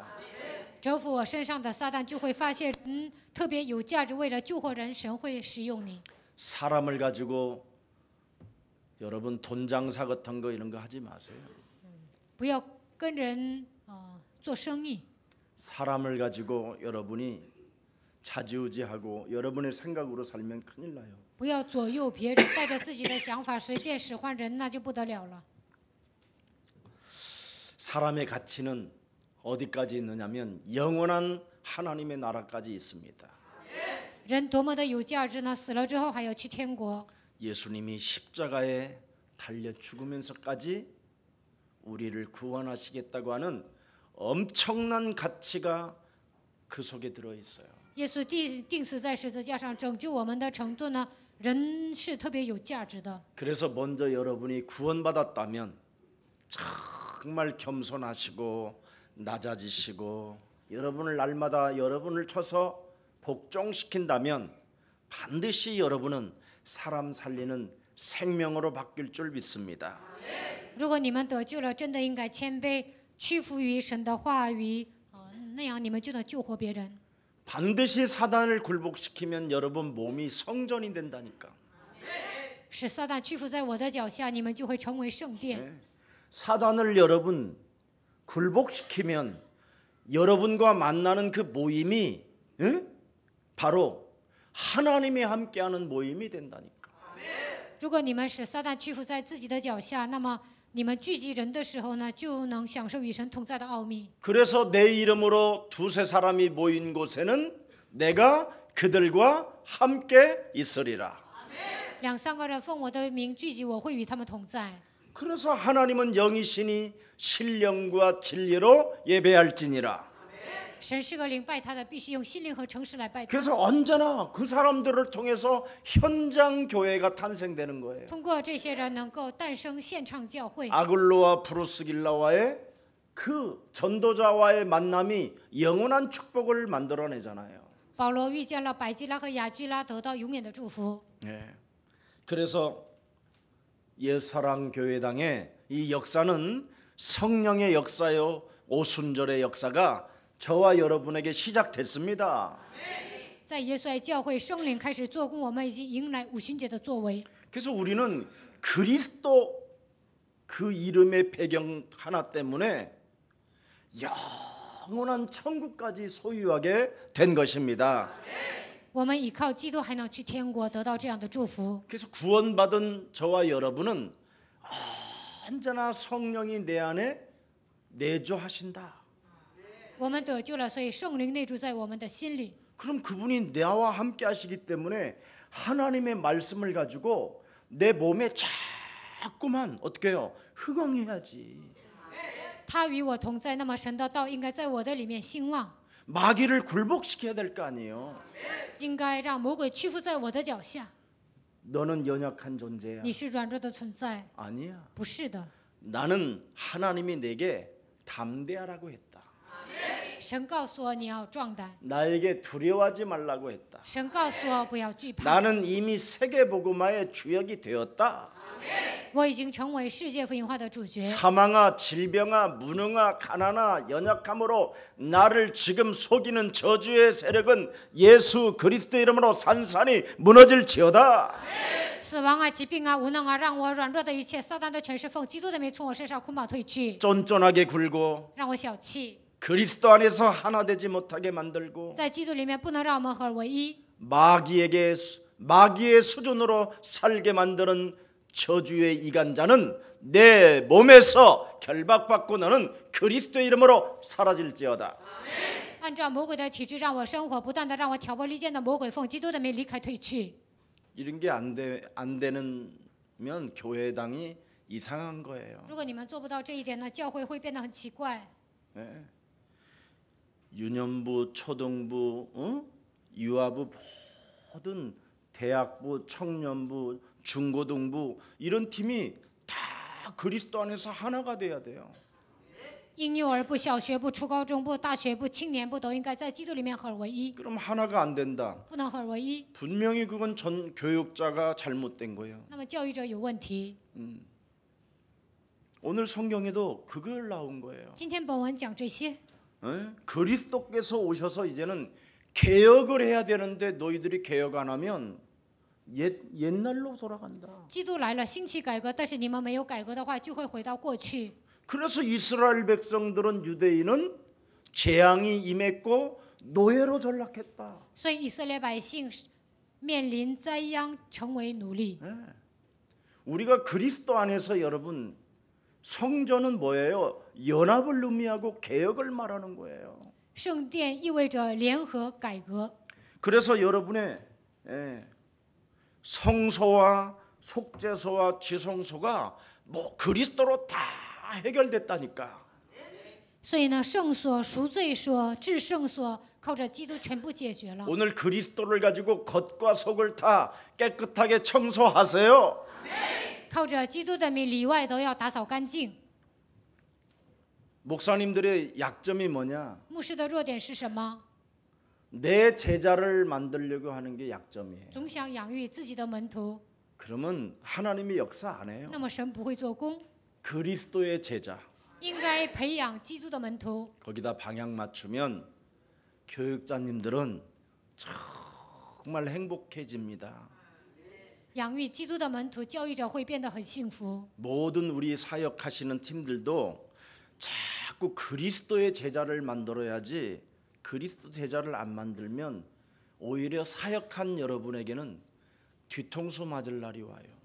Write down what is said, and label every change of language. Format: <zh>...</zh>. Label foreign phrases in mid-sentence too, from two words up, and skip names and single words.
<zh>折服我身上的撒旦，就会发现特别有价值，为了救活人，神会使用你。</zh> <ko>사람을 가지고 여러분 돈 장사 같은 거 이런 거 하지 마세요.</ko> <zh>不要跟人做生意。</zh> <ko>사람을 가지고 여러분이 자지우지하고 여러분의 생각으로 살면 큰일 나요.</ko> <zh>不要左右别人，带着自己的想法随便使唤人，那就不得了了。</zh> <ko>사람의 가치는 어디까지 있느냐면 영원한 하나님의 나라까지 있습니다.</ko> <zh>人多么的有价值呢？死了之后还要去天国。</zh> <ko>예수님이 십자가에 달려 죽으면서까지 우리를 구원하시겠다고 하는 엄청난 가치가 그 속에 들어 있어요.</ko> <zh>耶稣钉死在十字架上拯救我们的程度呢，人是特别有价值的。</zh> <ko>그래서 먼저 여러분이 구원받았다면 정말 겸손하시고 낮아지시고 여러분을 날마다 여러분을 쳐서 복종시킨다면 반드시 여러분은 사람 살리는 생명으로 바뀔 줄 믿습니다.</ko> <zh>如果你们得救了，真的应该谦卑，屈服于神的话语，那样你们就能救活别人。</zh> <ko>반드시 사단을 굴복시키면 여러분 몸이 성전이 된다니까.</ko> <zh>使撒旦屈服在我的脚下，你们就会成为圣殿。</zh> <ko>사단을 여러분 굴복시키면 여러분과 만나는 그 모임이 바로 하나님이 함께하는 모임이 된다니까.</ko> <zh>如果你们使撒旦屈服在自己的脚下，那么你们聚集人的时候呢，就能享受与神同在的奥秘。</zh> <ko>그래서 내 이름으로 두세 사람이 모인 곳에는 내가 그들과 함께 있으리라.</ko> <zh>两三个人奉我的名聚集，我会与他们同在。</zh> <ko>그래서 하나님은 영이시니 신령과 진리로 예배할지니라.</ko> <zh>神是个灵，拜他的必须用心灵和诚实来拜他。</zh> <ko>그래서 언제나 그 사람들을 통해서 현장 교회가 탄생되는 거예요.</ko> <zh>通过这些人能够诞生现场教会。</zh> <ko>아글로와 브루스길라와의 그 전도자와의 만남이 영원한 축복을 만들어내잖아요.</ko> <zh>保罗遇见了百基拉和雅居拉，得到永远的祝福。</zh> <ko>네. 그래서 옛사랑 교회당의 이 역사는 성령의 역사요, 오순절의 역사가 저와 여러분에게 시작됐습니다.</ko> <zh>在耶稣爱教会，圣灵开始做工，我们已经迎来五旬节的作为。</zh> <ko>그래서 우리는 그리스도 그 이름의 배경 하나 때문에 영원한 천국까지 소유하게 된 것입니다.</ko> <zh>我们依靠基督还能去天国，得到这样的祝福。</zh> <ko>그래서 구원받은 저와 여러분은 언제나 성령이 내 안에 내주하신다.</ko> <zh>我们得救了，所以圣灵内住在我们的心里。</zh> <ko>그럼 그분이 나와 함께 하시기 때문에 하나님의 말씀을 가지고 내 몸에 자꾸만 어떻게 해요? 흥황해야지.</ko> <zh>他与我同在，那么神的道应该在我的里面兴旺，</zh> <ko>마귀를 굴복시켜야 될 거 아니에요.</ko> <zh>应该让魔鬼屈服在我的脚下。</zh> <ko>너는 연약한 존재야.</ko> <zh>你是软弱的存在，</zh> <ko>아니야.</ko> <zh>不是的。</zh> <ko>나는 하나님이 내게 담대하라고 했다.</ko> <zh>神告诉我你要壮胆，</zh> <ko>나에게 두려워하지 말라고 했다.</ko> <zh>神告诉我不要惧怕。</zh> <ko>나는 이미 세계복음화의 주역이 되었다.</ko> <zh>我已经成为世界福音化的主角。</zh> <ko>사망아, 질병아, 무능아, 가난아, 연약함으로 나를 지금 속이는 저주의 세력은 예수 그리스도 이름으로 산산이 무너질지어다.</ko> <zh>死亡啊，疾病啊，无能啊，让我软弱的一切，撒旦的权势奉基督的名从我身上捆绑退去，</zh> <ko>쫀쫀하게 굴고</ko> <zh>让我小气，</zh> <ko>그리스도 안에서 하나 되지 못하게 만들고</ko> <zh>在基督里面不能让我们合而为一，</zh> <ko>마귀의 수준으로 살게 만드는 저주의 이간자는 내 몸에서 결박받고 너는 그리스도 이름으로 사라질지어다.</ko> <zh>按照魔鬼的体制让我生活，不断的让我挑拨离间的魔鬼奉基督的名离开退去。</zh> <ko>이런 게 안 되면 교회당이 이상한 거예요.</ko> <zh>如果你们做不到这一点呢，教会会变得很奇怪。</zh> <ko>네. 유년부, 초등부, 유아부 모든 대학부, 청년부, 중고등부 이런 팀이 다 그리스도 안에서 하나가 돼야 돼요.</ko> <zh>婴幼儿部、小学部、初高中部、大学部、青年部都应该在基督里面合而为一，</zh> <ko>그럼 하나가 안 된다.</ko> <zh>不能合而为一，</zh> <ko>분명히 그건 전 교육자가 잘못된 거예요.</ko> <zh>那么教育者有问题。</zh> <ko>오늘 성경에도 그걸 나온 거예요.</ko> <zh>今天本文讲这些，</zh> <ko>그리스도께서 오셔서 이제는 개혁을 해야 되는데 너희들이 개혁 안 하면 옛날로 돌아간다.</ko> <zh>基督来了，兴起改革，但是你们没有改革的话，就会回到过去。</zh> <ko>그래서 이스라엘 백성들은 유대인은 재앙이 임했고 노예로 전락했다.</ko> <zh>所以以色列百姓面临灾殃，成为奴隶。</zh> <ko>우리가 그리스도 안에서 여러분 성전은 뭐예요? 연합을 의미하고 개혁을 말하는 거예요.</ko> <zh>圣殿意味着联合改革，</zh> <ko>그래서 여러분의 성소와 속죄소와 지성소가 뭐 그리스도로 다 해결됐다니까.</ko> <zh>所以呢，圣所、赎罪所、至圣所靠着基督全部解决了。</zh> <ko>오늘 그리스도를 가지고 겉과 속을 다 깨끗하게 청소하세요.</ko> <zh>靠着基督的名，里外都要打扫干净。</zh> <ko>목사님들의 약점이 뭐냐?</ko> <zh>牧师的弱点是什么？</zh> <ko>내 제자를 만들려고 하는 게 약점이에요.</ko> <zh>总想养育自己的门徒，</zh> <ko>그러면 하나님이 역사 안 해요.</ko> <zh>那么神不会做工。</zh> <ko>그리스도의 제자.</ko> <zh>应该培养基督的门徒。</zh> <ko>거기다 방향 맞추면 교육자님들은 정말 행복해집니다.</ko> <zh>养育基督的门徒，教育者会变得很幸福。</zh> <ko>모든 우리 사역하시는 팀들도 자꾸 그리스도의 제자를 만들어야지 그리스도 제자를 안 만들면 오히려 사역한 여러분에게는 뒤통수 맞을 날이 와요.</ko>